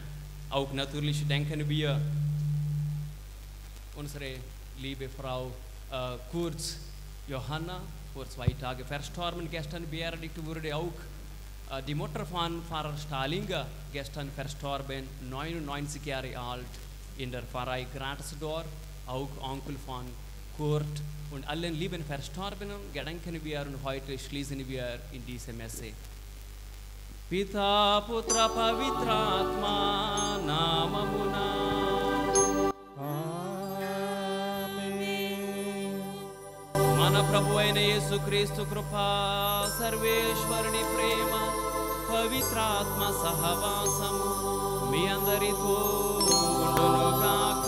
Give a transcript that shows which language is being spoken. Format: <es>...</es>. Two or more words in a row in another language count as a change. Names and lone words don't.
<de>Auch natürlich denken wir unsere liebe Frau Kurz Johanna, vor 2 Tagen verstorben, gestern beerdigt wurde auch die Mutter von Pfarrer Stahlinger, gestern verstorben, 99 Jahre alt, in der Pfarrei Gratisdorf, auch Onkel von Kurt und allen lieben Verstorbenen gedenken wir und heute schließen wir in diese Messe.</de> <te>పిత పుత్ర పవిత్రాత్మ నామమున. మన ప్రభు అయిన యేసుక్రీస్తు కృపా, సర్వేశ్వరుని ప్రేమ, పవిత్రాత్మ సహవాసము మీ అందరితో ఉండును గాక.</te>